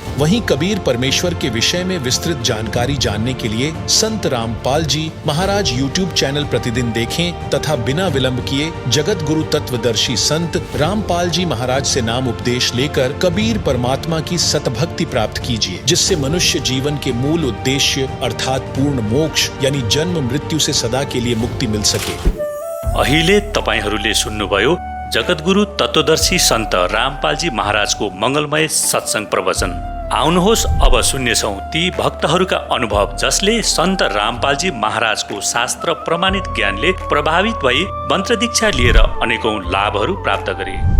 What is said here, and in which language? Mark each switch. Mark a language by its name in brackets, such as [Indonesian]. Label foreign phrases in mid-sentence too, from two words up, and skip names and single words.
[Hindi] वहीं कबीर परमेश्वर के विषय में विस्तृत जानकारी जानने के लिए संत रामपाल जी महाराज YouTube चैनल प्रतिदिन देखें तथा बिना विलंब किए जगत गुरु तत्वदर्शी संत रामपाल जी महाराज से नाम उपदेश लेकर कबीर परमात्मा की सतभक्ति प्राप्त कीजिए, जिससे मनुष्य जीवन के मूल उद्देश्य अर्थात पूर्ण मोक्ष यानी जन्म मृत्यु से सदा के लिए मुक्ति मिल सके। [Nepali] अहिले तपाईहरूले सुन्नुभयो जगतगुरु तत्वदर्शी सन्त रामपालजी महाराजको मंगलमय सत्संग प्रवचन। आउनुहोस् अब सुन्नेछौं ती भक्तहरूका अनुभव जसले सन्त रामपालजी महाराजको शास्त्र प्रमाणित ज्ञानले प्रभावित भई मन्त्र दीक्षा लिएर अनेकौं लाभहरू प्राप्त गरे।